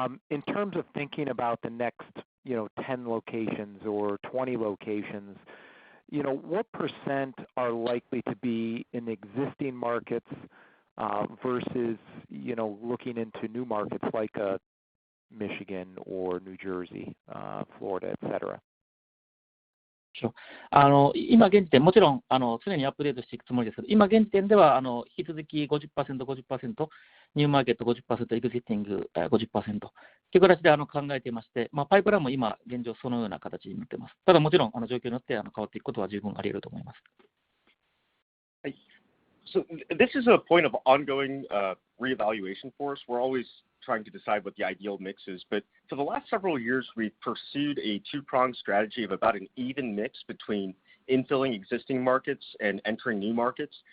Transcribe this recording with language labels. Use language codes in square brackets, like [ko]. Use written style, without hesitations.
[en] In terms of thinking about the next, 10 locations or 20 locations, what percent are likely to be in existing markets versus, looking into new markets like Michigan or New Jersey, Florida, et cetera? [ja] 今現時点、もちろん常にアップデートしていくつもりですけど、今現時点では引き続き 50%、50%、ニューマーケット 50%、エグジスティング 50% という形で考えていまして、パイプラインも今現状そのような形になっています。ただもちろん状況によって変わっていくことは十分あり得ると思います。 [en] So this is a point of ongoing reevaluation for us. We're always trying to decide what the ideal mix is. But for the last several years, we've pursued a two-pronged strategy of about an even mix between infilling existing markets and entering new markets.